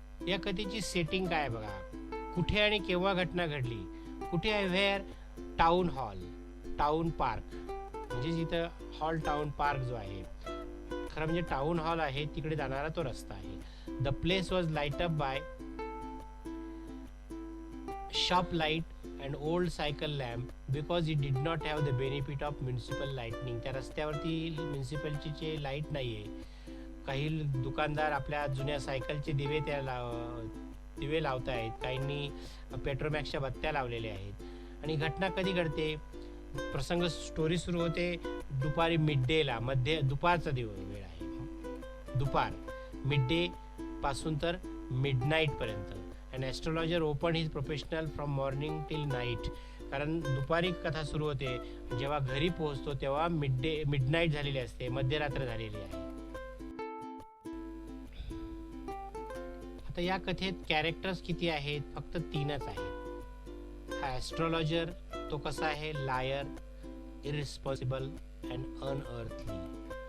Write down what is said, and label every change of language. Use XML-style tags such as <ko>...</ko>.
<mr>या कथेची सेटिंग काय बघा, कुठे आणि केव्हा घटना घडली. कुठे आहे? Wear? Town hall, town park, म्हणजे जिथं हॉल टाउन पार्क जो आहे, खरं म्हणजे टाउन हॉल आहे, तिकडे जाणारा तो रस्ता आहे.</mr> <en>The place was light up by shop light and old cycle lamp because it did not have the benefit of municipal lightning.</en> <mr>त्या रस्त्यावरती म्युन्सिपलचे लाईट नाहीये. काही दुकानदार आपल्या जुन्या सायकलचे दिवे लावत आहेत, काहींनी पेट्रोमॅक्सच्या बत्त्या लावलेल्या आहेत. आणि घटना कधी घडते? प्रसंग, स्टोरी सुरू होते दुपारी मिडडेला, दुपारचा वेळ आहे, दुपार, मिडडे पासून तर मिडनाईट पर्यंत.</mr> <en>An astrologer opened his professional from morning till night.</en> <mr>कारण दुपारी कथा सुरू होते, जेव्हा घरी पोहोचतो तेव्हा मिडनाईट झालेली असते, मध्यरात्र झालेली आहे. आता या कथेत कॅरेक्टर्स किती आहेत? फक्त 3च आहेत. हा ॲस्ट्रॉलॉजर तो कसा आहे?</mr> <en>Liar, irresponsible and unearthly.</en>